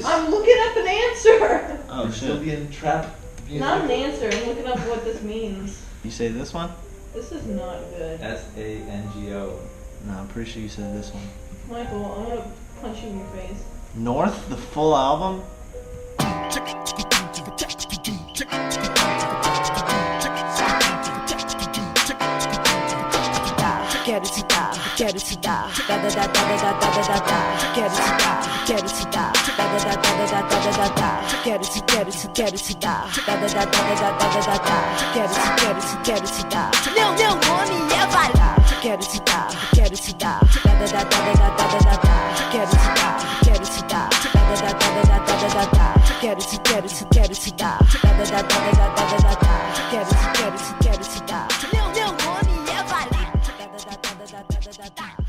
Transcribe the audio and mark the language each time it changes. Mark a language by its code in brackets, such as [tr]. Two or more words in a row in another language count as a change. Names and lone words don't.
[en] I'm looking up an answer. Oh shit. Brazilian trap music. Not an answer. I'm looking up what this means. You say this one? This is not good. Sango. No, I'm pretty sure you said this one. Michael, I'm gonna punch you in your face. North, the full album? [pt] Quero te dar, quero te dar, da da da da da da da da da. Quero te dar, quero te dar, da da da da da da da da. Quero te dar, da da da da da da da. Quero te dar. Meu nome é Vala. Quero te dar, da da da da da da da. Quero te dar, da da da da da da da. Quero te dar, da da da da da da da. Quero te dar. Meu nome é Vala. Da da da da da da da da.